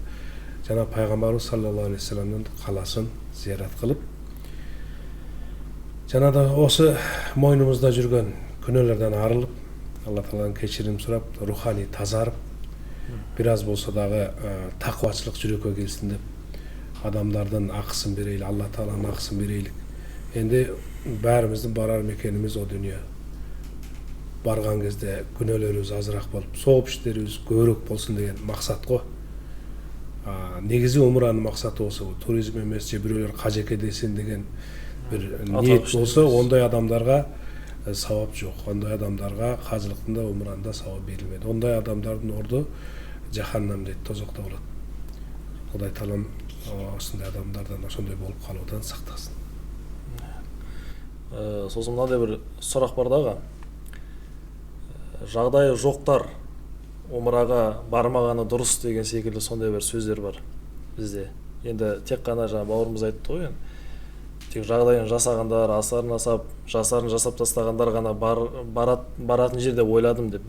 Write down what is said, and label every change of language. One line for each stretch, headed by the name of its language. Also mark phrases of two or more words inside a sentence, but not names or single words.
Kazakh: Жана пайғамбарымыз
Arabic: صلى الله عليه وسلم
Kazakh: қаласын зиярат қылып, жана да осы мойнымызда жүрген күнәлерден арылып, Алла Тағаладан кешірім сұрап, рухани тазарып, біраз болса дағы тақуашылық жүрекке келсін деп, адамдардың ақысын берейлік, Алла Тағаланың ақысын берейлік. Енді бәріміздің барар мекеніміз о дүние.
Kyrgyz: барган кезде күнөөлөрүбүз азыраак болуп, сооп иштерибиз көбүрөөк болсун деген максат го. Негизи умуранын максаты болсо туризм эмес, же бирөөлөр кажеке десин деген бир ниет болсо, ондай адамдарга сабап жок. Ондай адамдарга кажылыктын умуранын да сабап берилмейт. Ондай адамдардын орду жаханнам дейт, тозокто болот. Кудай таалам ошондой адамдардан, ошондой болуп калуудан сактасын.
Kazakh: Сосын мынандай бір сұрақ бар дағы. Жағдайы жоқтар умраға бармағаны дұрыс деген секілді сондай бір сөздер бар бізде. Енді тек қана жаңа бауырымыз айтты ғой, тек жағдайын жасағандар, жасарын жасап тастағандар ғана баратын жерде ойладым деп.